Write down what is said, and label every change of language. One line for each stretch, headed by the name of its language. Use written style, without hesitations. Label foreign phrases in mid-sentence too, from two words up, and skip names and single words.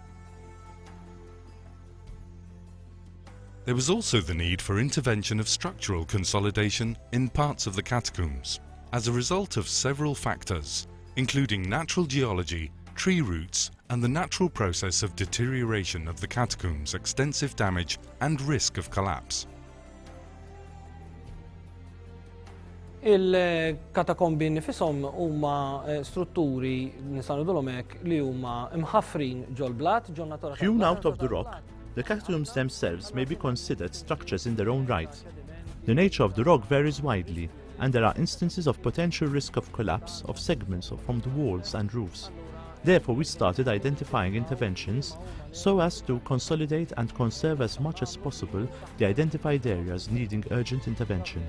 English: There was also the need for intervention of structural consolidation in parts of the catacombs, as a result of several factors, including natural geology, tree roots, and the natural process of deterioration of the catacombs, extensive damage and risk of collapse.
Maltese: Il-katakombi nifisom huma strutturi nistgħu nidulhom hekk li huma imħaffrin ġol-blat ġol natura.
English: Hewn out of the rock, the catacombs themselves may be considered structures in their own right. The nature of the rock varies widely, and there are instances of potential risk of collapse of segments from the walls and roofs. Therefore, we started identifying interventions so as to consolidate and conserve as much as possible the identified areas needing urgent intervention.